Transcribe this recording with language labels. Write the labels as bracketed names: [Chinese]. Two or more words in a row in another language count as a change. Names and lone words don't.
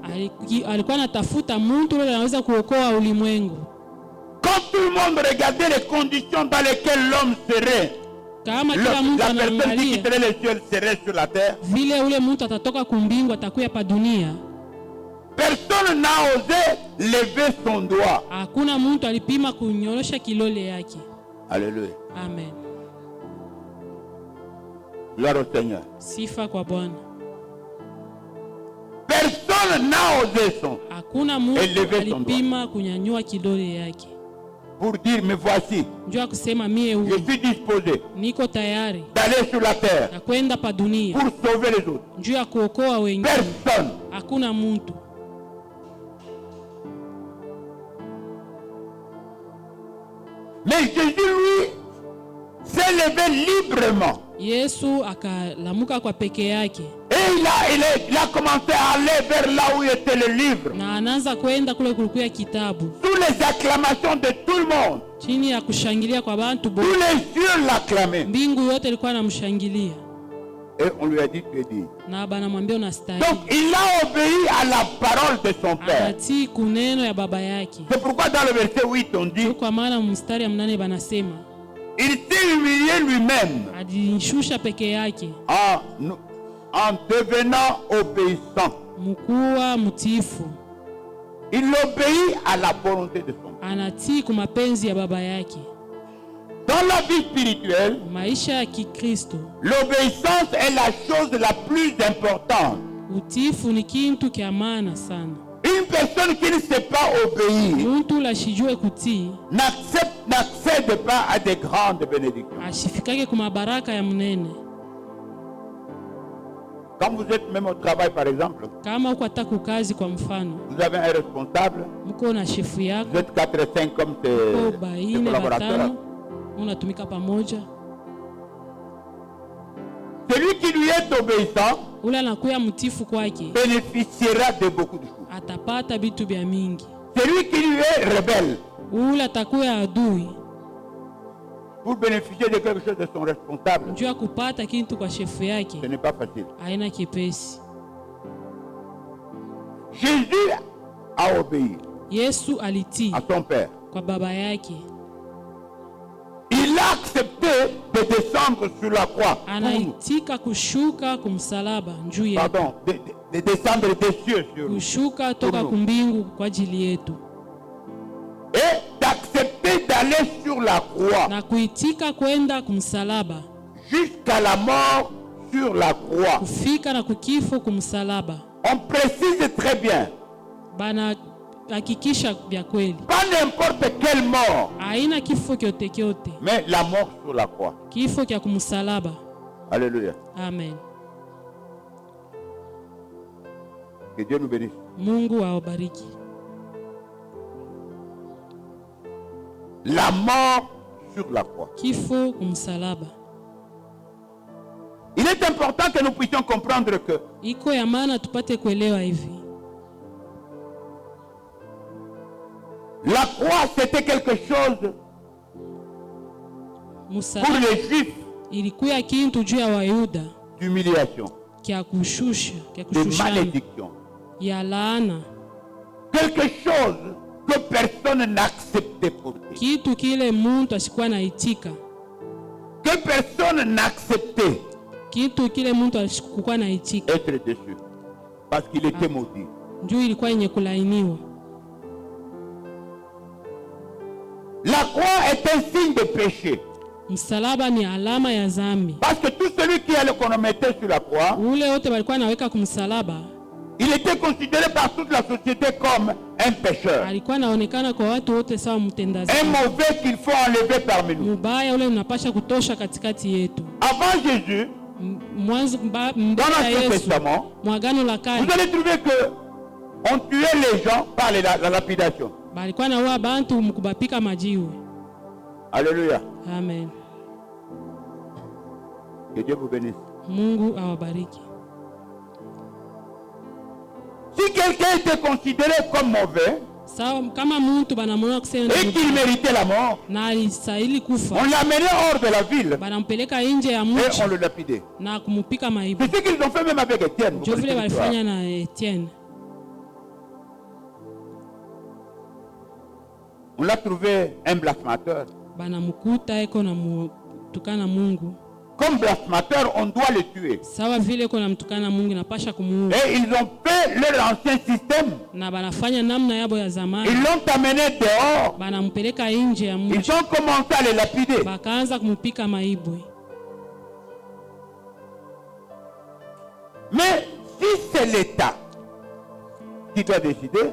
[Swahili] Alikuwa anatafuta mtu yule anaweza kuokoa ulimwengu. [French] Quand tout le monde regardait les conditions dans lesquelles l'homme serait, [Swahili] Kama kila mtu [French] la personne qui [Swahili] anaangalia [French] quitterait les cieux serait sur la terre, [Swahili] vile ule mtu atatoka kumbingu atakuya pa dunia, [French] personne n'a osé lever son doigt. [Swahili] hakuna mtu alipima kunyorosha kilole yake. [French] Alléluia. Amen. Gloire au Seigneur. [Swahili] Sifa kwa Bwana. [French] Personne n'a osé son [Swahili] Hakuna mtu [French] Elever son [Swahili] alipima kunyanyua kidole yake. [French] pour dire, me voici, [Swahili] Njoo kusema mie [French] je [Swahili] huyu [French] suis disposé [Swahili] niko tayari [French] d'aller sur la terre [Swahili] na kwenda pa dunia [French] pour sauver les autres. [Swahili] njoo ya kuokoa wengine. [French] Personne. [Swahili] Hakuna mtu. [French] Mais Jésus, lui, s'est levé librement. [Swahili] Yesu akalamuka kwa peke yake [French] Et il a commencé à aller vers là où était le livre. [Swahili] na anaanza kwenda kule kulikuwa kitabu [French] Sous les acclamations de tout le monde. [Swahili] chini ya kushangilia kwa bantu [French] Tous [Swahili] bote. [French] les cieux l'acclamaient. [Swahili] Mbingu yote ilikuwa namshangilia [French] Et on lui a dit, tu es digne. [Swahili] na banamwambia unastahili. [French] Donc il a obéi à la parole de son Père. [Swahili] Anatii kuneno ya baba yake. [French] C'est pourquoi dans le verset 8 on dit, [Swahili] Kwa maana mstari ya 8 banasema [French] il s'est humilié lui-même [Swahili] ajishusha peke yake [French] en devenant obéissant. [Swahili] mkuwa mtiifu. [French] Il obéit à la volonté de son Père. [Swahili] Anatii kwa mapenzi ya baba yake. [French] Dans la vie spirituelle, [Swahili] Maisha ya Kikristo, [French] l'obéissance est la chose la plus importante. [Swahili] utiifu ni kintu kya maana sana. [French] Une personne qui ne sait pas obéir [Swahili] Muntu lashijue kutii [French] n'accède pas à des grandes bénédictions. [Swahili] ashifikake kwa mabaraka ya mnene. [French] Quand vous êtes même au travail, par exemple, [Swahili] Kama uko hata kukazi, kwa mfano [French] vous avez un responsable, [Swahili] mko na shefu yako, [French] vous êtes 4 et 5 comme ko tes baine collaborateurs. [Swahili] batano, unatumika pamoja. [French] Celui qui lui est obéissant [Swahili] Ule anakuya mtifu kwake [French] bénéficiera de beaucoup de choses. [Swahili] atapata vitu vya mingi. [French] Celui qui lui est rebelle, [Swahili] Ule atakuya adui [French] pour bénéficier de quelque chose de son responsable, [Swahili] njoo ya kupata kintu kwa shefu yake [French] ce n'est pas facile. [Swahili] haina kipesi. [French] Jésus a obéi [Swahili] Yesu alitii [French] à son Père. [Swahili] kwa baba yake. [French] Il a accepté de descendre sur la croix. pour nous. [Swahili] Anaitika kushuka kumsalaba njuu yetu, [French] Pardon, de descendre des cieux sur nous. [Swahili] kushuka toka kumbingu kwa ajili yetu, [French] Et d'accepter d'aller sur la croix [Swahili] na kuitika kwenda kumsalaba, [French] jusqu'à la mort sur la croix. [Swahili] kufika na kukifo kumsalaba. [French] On précise très bien. [Swahili] bana hakikisha vya kweli, [French] Pas n'importe quelle mort, [Swahili] haina kifo kyote kyote, [French] mais la mort sur la croix. [Swahili] kifo kya kumsalaba. [French] Alléluia. Amen. Que Dieu nous bénisse. [Swahili] Mungu awabariki. [French] La mort sur la croix. [Swahili] Kifo kumsalaba. [French] Il est important que nous puissions comprendre que [Swahili] Iko ya maana tupate kuelewa hivi, [French] la croix, c'était quelque chose pour [Swahili] msalaba [French] les Juifs [Swahili] ilikuwa kintu juu ya Wayuda [French] d'humiliation, [Swahili] kya kushusha, kya [French] de [Swahili] kushushana, [French] malédiction. [Swahili] ya laana, [French] Quelque chose que personne n'acceptait porter. [Swahili] kitu kile muntu asikuwa naitika, [French] Que personne n'acceptait [Swahili] kitu kile muntu asikuwa naitika, [French] être dessus. Parce qu'il était maudit. [Swahili] njoo ilikuwa yenye kulainiwa. [French] La croix est un signe de péché. [Swahili] Msalaba ni alama ya zambi. [French] Parce que tout celui qui allait qu'on mettait sur la croix, [Swahili] Ule wote walikuwa naweka kumsalaba, [French] il était considéré par toute la société comme un pécheur. [Swahili] alikuwa naonekana kwa watu wote sawa mtenda [French] Un [Swahili] dhambi, [French] mauvais qu'il faut enlever parmi nous. [Swahili] mubaya ule unapasha kutosha katikati yetu. [French] Avant Jésus, [Swahili] Mwanzo [French] dans [Swahili] mbele ya [French] l'Ancien [Swahili] Yesu, [French] Testament, [Swahili] mwagano la [French] vous [Swahili] kale, [French] allez trouver que on tuait les gens par la lapidation. [Swahili] balikuwa naua bantu mkubapika majiwe. [French] Alléluia. Amen. Que Dieu vous bénisse. [Swahili] Mungu awabariki. [French] Si quelqu'un était considéré comme mauvais [Swahili] Sawa, kama muntu banamwona kusema [French] et qu'il méritait la mort, [Swahili] na alistahili kufa, [French] on l'amenait hors de la ville [Swahili] banampeleka nje ya [French] et [Swahili] mji [French] on le lapidait. [Swahili] na kumupika maibu. [French] C'est ce qu'ils ont fait même avec Étienne. Vous [Swahili] Ndio vile [French] connaissez l'histoire. [Swahili] walifanya na Etienne. [French] On l'a trouvé un blasphémateur. [Swahili] Banamkuta eko na mtukana Mungu. [French] Comme blasphémateur, on doit le tuer. [Swahili] Sawa vile eko na mtukana Mungu napasha kumuua. [French] Et ils ont fait leur ancien système. [Swahili] Na banafanya namna yabo ya zamani. [French] Ils l'ont amené dehors. [Swahili] Banampeleka nje ya mji. [French] Ils ont commencé à le lapider. [Swahili] Bakaanza kumupika maibwe. [French] Mais si c'est l'État qui doit décider,